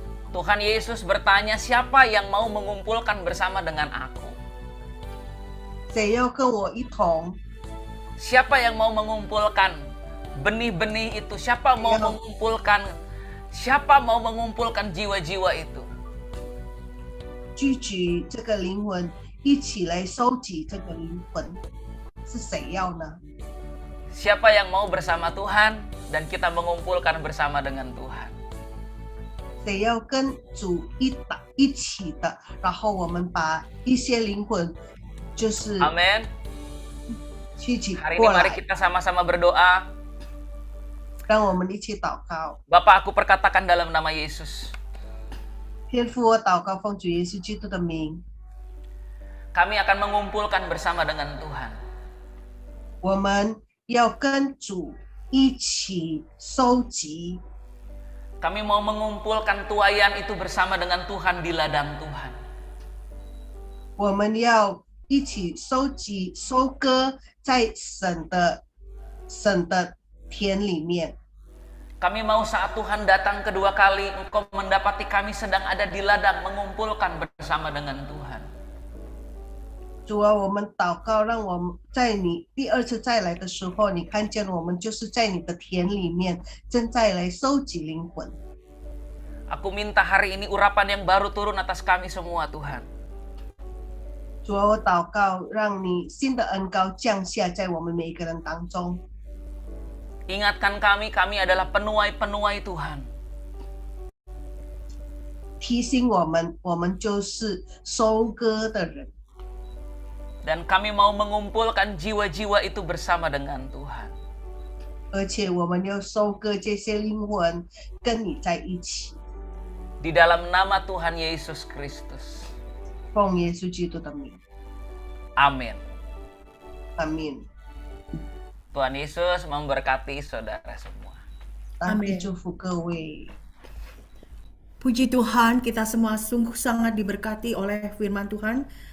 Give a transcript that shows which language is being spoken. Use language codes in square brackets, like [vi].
[id] Tuhan Yesus bertanya, siapa yang mau mengumpulkan bersama dengan aku? [zh] 谁要跟我一同？ [id] Siapa yang mau mengumpulkan benih-benih itu? Siapa mau mengumpulkan jiwa-jiwa itu? [zh] 聚集这个灵魂，一起来收集这个灵魂，是谁要呢？ [id] Siapa yang mau bersama Tuhan dan kita mengumpulkan bersama dengan Tuhan? [zh] 谁要跟主一起的？然后我们把一些灵魂，就是 [id] Amin. [zh] 聚集 [id] Hari ini [zh] 过 [id] mari kita sama-sama berdoa. [zh] 让我们一起祷告。 [id] Bapak, aku perkatakan dalam nama Yesus. [zh] 天父，我祷告，奉主耶稣基督的名， [id] Kami akan mengumpulkan bersama dengan Tuhan. [zh] 我们要跟主一起收集。 [id] Kami mau mengumpulkan tuaian itu bersama dengan Tuhan di ladang Tuhan. [zh] 我们要一起收集、收割在神的田里面。 [id] Kami mau saat Tuhan datang kedua kali, Engkau mendapati kami sedang ada di ladang mengumpulkan bersama dengan Tuhan. [zh] 主啊，我们祷告，让我们在你第二次再来的时候，你看见我们就是在你的田里面，正在来收集灵魂。 [id] Aku minta hari ini urapan yang baru turun atas kami semua, Tuhan. [zh] 主啊，我祷告，让你新的恩膏降下在我们每一个人当中。 [id] Ingatkan kami, kami adalah penuai-penuai Tuhan. [zh] 提醒我们，我们就是收割的人， [id] Dan kami mau mengumpulkan jiwa-jiwa itu bersama dengan Tuhan. [zh] 而且我们要收割这些灵魂，跟你在一起。 [id] Di dalam nama Tuhan Yesus Kristus. [zh] 奉耶稣基督的名， [id] Amin. [zh] 阿门。 [id] Tuhan Yesus memberkati saudara semua. [zh] 上帝 [id] Amin [zh] 祝福各位。 [id] Puji Tuhan, kita semua sungguh sangat diberkati oleh firman Tuhan.